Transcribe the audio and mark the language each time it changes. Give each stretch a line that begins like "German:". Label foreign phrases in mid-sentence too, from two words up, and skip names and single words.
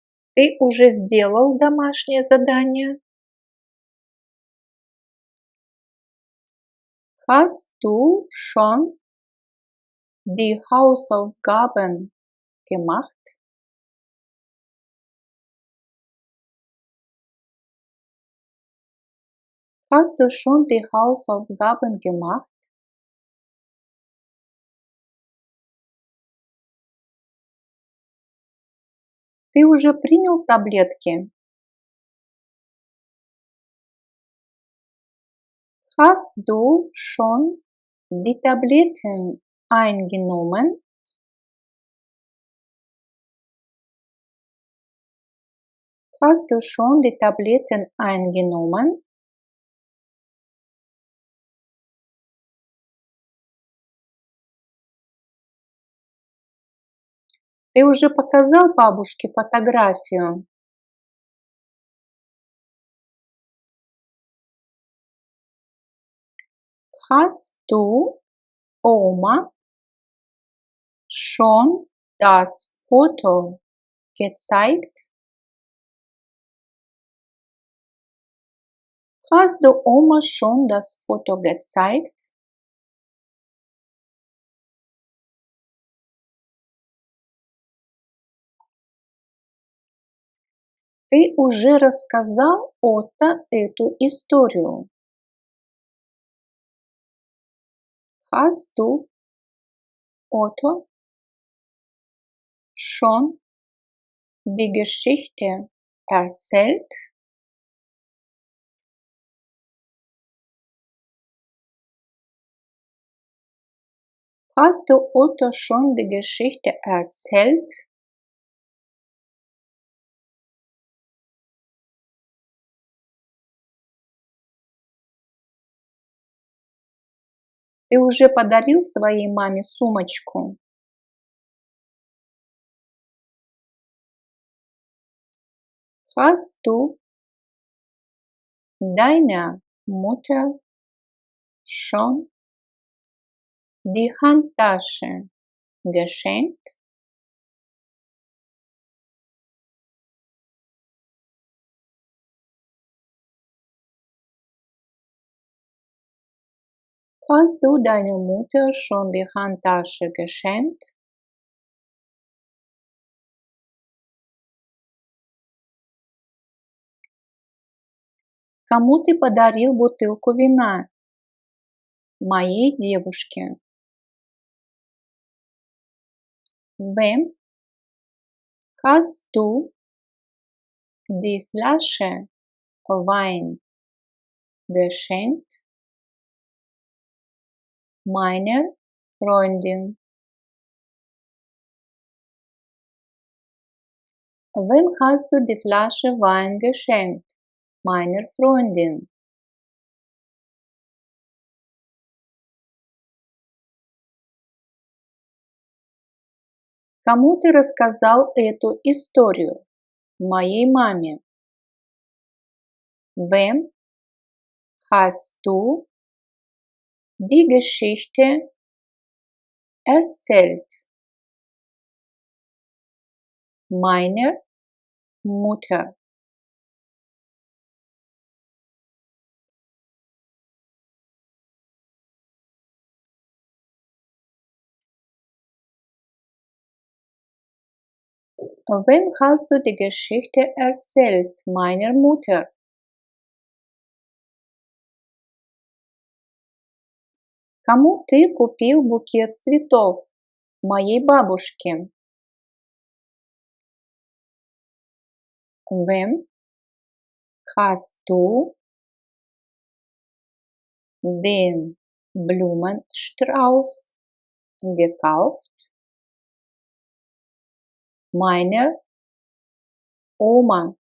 Russian: Ты уже сделал домашнее задание?
German: Hast du schon die Hausaufgaben gemacht? Hast du schon die Hausaufgaben gemacht?
Russian: Ты уже принял таблетки?
German: Hast du schon die Tabletten eingenommen? Hast du schon die Tabletten eingenommen?
Russian: Ты уже показал бабушке фотографию?
German: Hast du Oma schon das Foto gezeigt? Hast du Oma schon das Foto gezeigt?
Russian: Ты уже рассказал Отто эту историю?
German: Hast du Otto schon die Geschichte erzählt? Hast du Otto schon die Geschichte erzählt?
Russian: Ты уже подарил своей маме сумочку?
German: Hast du deiner Mutter schon die Handtasche geschenkt? Hast du deiner Mutter schon die Handtasche geschenkt?
Russian: Кому ты подарил бутылку вина? Моей девушке.
German: Wem hast du die Flasche Wein geschenkt? Meiner Freundin. Wem hast du die Flasche Wein geschenkt? Meiner Freundin.
Russian: Кому ты рассказал эту историю? Моей маме.
German: Wem hast du die Geschichte erzählt? Meiner Mutter. Wem hast du die Geschichte erzählt? Meiner Mutter.
Russian: Кому ты купил букет цветов? Моей бабушке.
German: Wem hast du den Blumenstrauß gekauft? Meiner Oma.